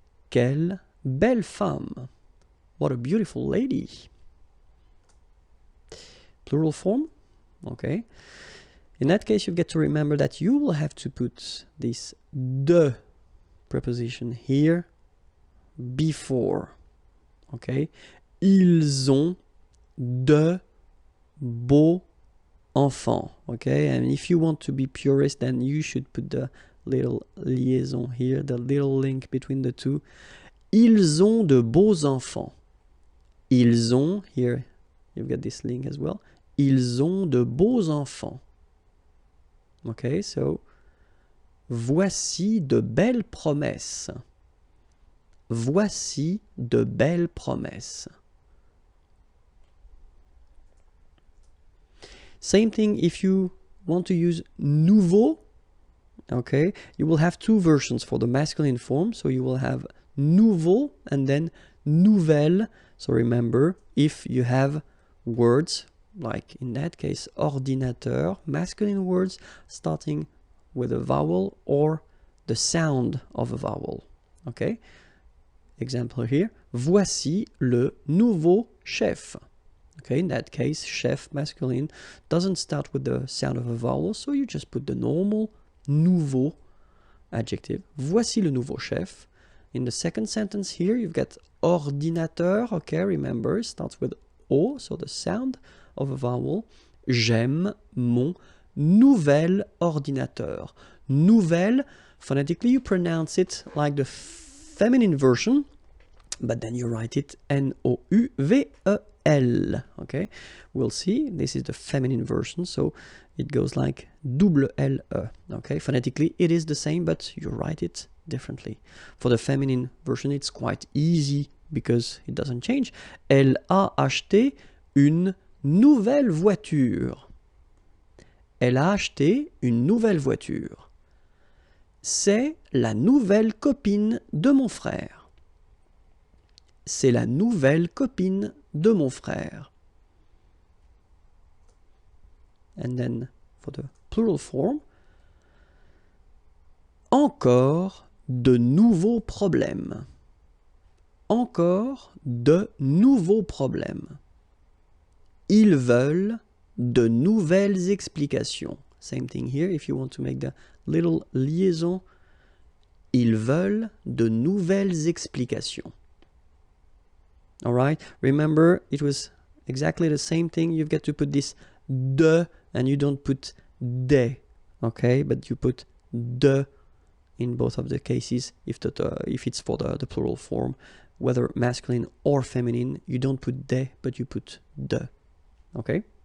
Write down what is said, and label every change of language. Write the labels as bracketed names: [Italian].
[French] Quelle belle femme. [English] What a beautiful lady. Plural form. Okay. In that case, you get to remember that you will have to put this de preposition here before. Okay. [French] Ils ont de beaux enfants. [English] Okay. And if you want to be purist, then you should put the little liaison here, the little link between the two. [French] Ils ont de beaux enfants. [English] Ils ont, here you've got this link as well. [French] Ils ont de beaux enfants. [English] Okay, so [French] voici de belles promesses. Voici de belles promesses. [English] Same thing if you want to use nouveau. Okay, you will have two versions for the masculine form. So you will have nouveau and then nouvelle. So remember, if you have words, like in that case, ordinateur, masculine words starting with a vowel or the sound of a vowel. Okay, example here, [French] voici le nouveau chef. [English] Okay, in that case, chef, masculine, doesn't start with the sound of a vowel, so you just put the normal nouveau adjective. [French] Voici le nouveau chef. [English] In the second sentence here, you've got ordinateur. Okay, remember, it starts with O, so the sound of a vowel. [French] J'aime mon nouvel ordinateur. [English] Nouvelle, phonetically you pronounce it like the feminine version, but then you write it N-O-U-V-E-L. Okay, we'll see. This is the feminine version, so it goes like double L-E. Okay, phonetically it is the same, but you write it differently. For the feminine version, it's quite easy because it doesn't change. [French] Elle a acheté une nouvelle voiture. Elle a acheté une nouvelle voiture. C'est la nouvelle copine de mon frère. C'est la nouvelle copine de mon frère. [English] And then for the plural form, [French] encore de nouveaux problèmes. Encore de nouveaux problèmes. Ils veulent de nouvelles explications. [English] Same thing here, if you want to make the little liaison. [French] Ils veulent de nouvelles explications. [English] All right, remember, it was exactly the same thing. You've got to put this de, and you don't put des, okay? But you put de in both of the cases. If it's for the plural form, whether masculine or feminine, you don't put des, but you put de, okay?